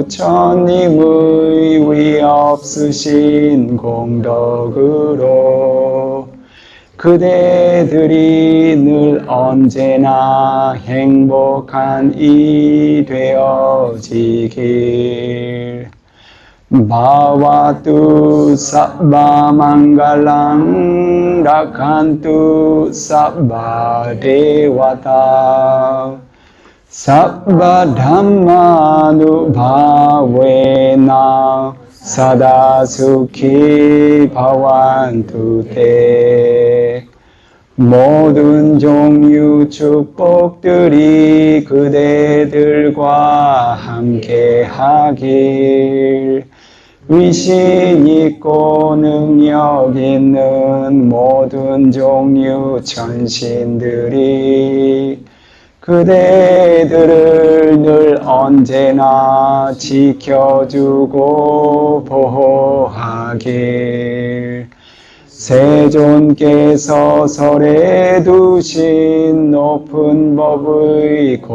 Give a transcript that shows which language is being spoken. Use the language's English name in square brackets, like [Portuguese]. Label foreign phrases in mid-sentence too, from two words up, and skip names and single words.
[Korean] 부처님의 위없으신 공덕으로 그대들이 늘 언제나 행복한 이 [Pali] 되어지길 바와투 sabba mangalang rakantu sabba devata sabba dhammanubhavena sada sukhi bhavantu te [Korean] 모든 종류 축복들이 그대들과 함께 하길 위신 있고 능력 있는 모든 종류 천신들이 그대들을 늘 언제나 지켜주고 보호하길 세존께서 설에 두신 높은 법의